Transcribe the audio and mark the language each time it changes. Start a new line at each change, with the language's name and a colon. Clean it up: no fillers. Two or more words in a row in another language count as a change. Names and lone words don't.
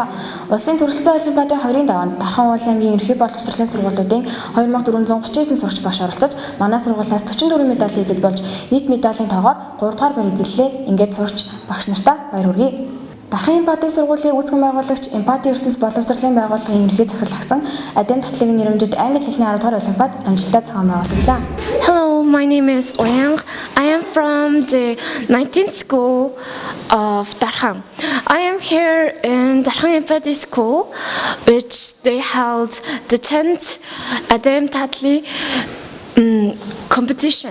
Mongolian: Улсын төрөлцсөн олимпиадын 20-нд даваанд Дархан уулын аймгийн ерхий боловсролын сургуулиудын 2439 сурагч багш оролцож манай сургуулиас 44 медаль эзэж болж нийт медалийн тоогоор 3 дугаар байр эзэллээ. Ингээд сурагч багш нартаа баяр хүргэе. Дархан Эмпати сургуулийн үүсгэн байгуулагч Эмпати ертөнц боловсролын байгууллагын ерөнхий захирал агсан Адем Татлигийн нэрмжид англи хэлний 10 дугаар олимпиад амжилттай зохион байгуулаглаа.
English: Hello, my name is Oyang. I am from the 19th school of Darhan. I am here in Darhan Empathy School, which they held the 10th Adem Tatli competition.